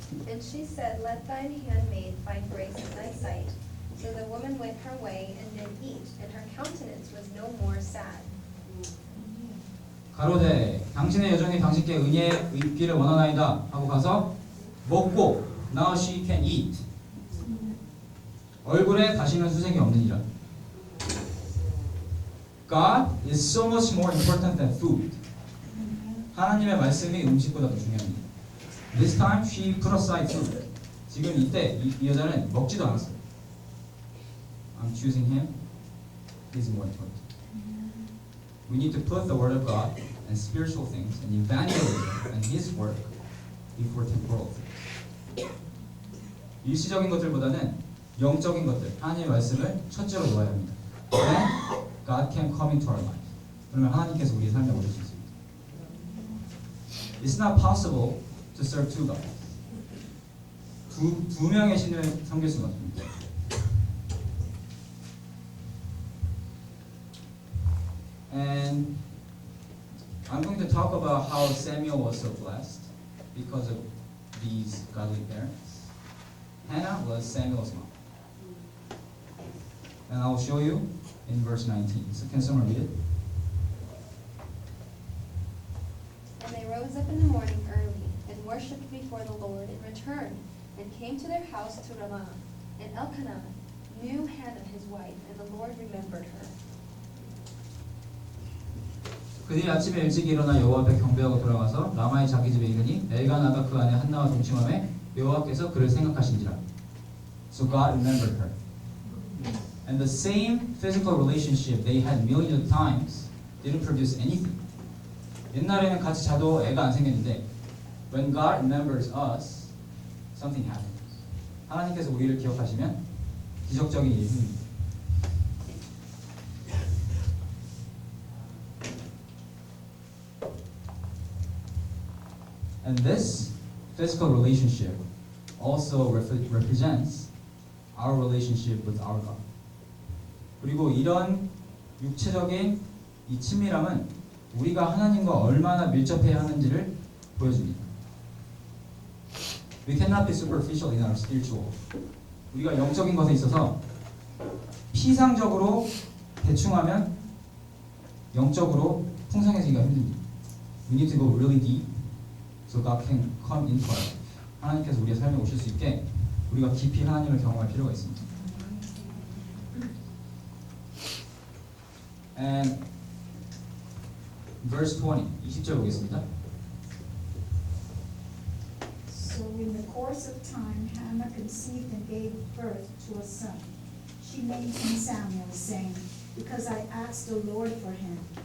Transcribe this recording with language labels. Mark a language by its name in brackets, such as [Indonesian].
[English] And she said, Let thine handmaid find grace in thy sight. So the woman went her way and did eat, and her countenance was no more sad. [Korean] 가로되 당신의 여종이 당신께 은혜 입기를 원하나이다 하고 가서 먹고 [English] now she can eat. [Korean] 얼굴에 다시는 수색이 없느니라. [English] God is so much more important than food. [Korean] 하나님의 말씀이 음식보다 더 중요합니다. [English] This time she put aside food. [Korean] 지금 이때 이 여자는 먹지도 않았어요. [English] I'm choosing him. He's more important. We need to put the word of God and spiritual things and evangelism and his work before temporal things. [Korean] 일시적인 것들보다는 영적인 것들, 하나님의 말씀을 첫째로 놓아야 합니다. [English] Then God can come into our life. [Korean] 그러면 하나님께서 우리의 삶에 오실 수 있습니다. [English] It's not possible to serve two gods. [Korean] 두 명의 신을 섬길 수는 없습니다. [English] And I'm going to talk about how Samuel was so blessed because of these godly parents. Hannah was Samuel's mom. And I'll show you in verse 19. So can someone read it? And they rose up in the morning early, and worshipped before the Lord, and returned, and came to their house to Ramah. And Elkanah knew Hannah his wife, and the Lord remembered her. [Korean] 그들이 아침에 일찍 일어나 여호와 앞에 경배하고 돌아가서 라마의 자기 집에 이르니 엘가나가 그 안에 한나와 동침하매 여호와께서 그를 생각하신지라. [English] So God remembered her. And the same physical relationship they had millions of times didn't produce anything. [Korean] 옛날에는 같이 자도 애가 안 생겼는데 [English] when God remembers us, something happens. [Korean] 하나님께서 우리를 기억하시면 기적적인 일이 생깁니다. [English] And this physical relationship also represents our relationship with our God. [Korean] 그리고 이런 육체적인 이 친밀함은 우리가 하나님과 얼마나 밀접해야 하는지를 보여줍니다. [English] We cannot be superficial in our spiritual. [Korean] 우리가 영적인 것에 있어서 피상적으로 대충하면 영적으로 풍성해지기가 힘듭니다. [English] We need to go really deep so God can come into our life. [Korean] 하나님께서 우리의 삶에 오실 수 있게 우리가 깊이 하나님을 경험할 필요가 있습니다. [English] And verse 20, [Korean] 20절 보겠습니다. [English] So in the course of time, Hannah conceived and gave birth to a son. She named him Samuel, saying, because I asked the Lord for him.